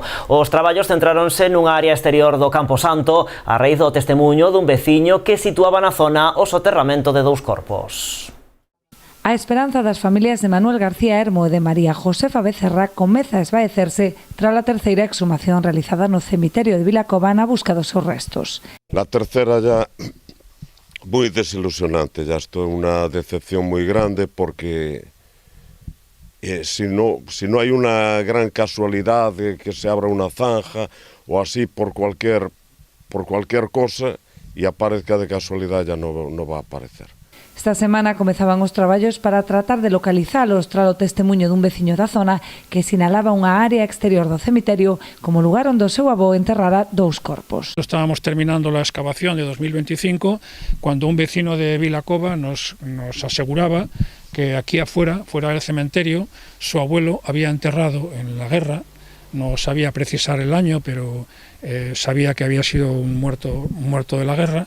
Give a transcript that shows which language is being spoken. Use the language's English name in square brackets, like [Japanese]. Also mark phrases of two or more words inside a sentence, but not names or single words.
[Galician] Os traballos centráronse nunha área exterior do Camposanto a raíz do testemuño dun veciño que situaba na zona o soterramento de 2 corpos. A esperanza das familias de Manuel García Hermo e de María Josefa Becerra comeza a esvaecerse tras a terceira exhumación realizada no cemiterio de Vilacova na busca dos seus restos. [Spanish] La tercera ya muy desilusionante, ya esto es una decepción muy grande porque si no hay una gran casualidad de que se abra una zanja o así por cualquier cosa y aparezca de casualidad ya no va a aparecer. [Galician] Esta semana comezaban os traballos para tratar de localizalos tras o testemuño dun veciño da zona que sinalaba unha área exterior do cemiterio como lugar onde o seu avó enterrara 2 corpos. [Spanish] Estábamos terminando la excavación de 2025 cuando un vecino de Vilacova nos aseguraba que aquí afuera, fuera del cementerio, su abuelo había enterrado en la guerra, no sabía precisar el año, pero sabía que había sido un muerto de la guerra.